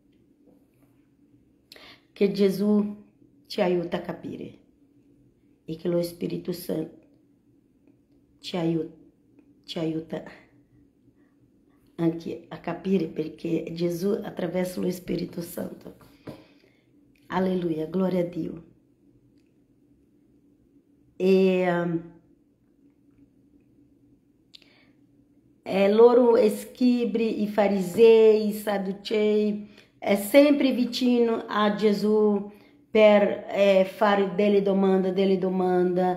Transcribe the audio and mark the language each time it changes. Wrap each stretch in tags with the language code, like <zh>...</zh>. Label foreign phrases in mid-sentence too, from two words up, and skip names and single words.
<it>Che Gesù ci aiuta a capire e che lo Spirito Santo ci aiuta anche a capire, perché Gesù attraverso lo Spirito Santo.</it> <pt>Aleluia, glória a Dio.</pt> <it>E loro scribi, i farisei, i sadducei, è sempre vicino a Gesù per fare delle domande.</it>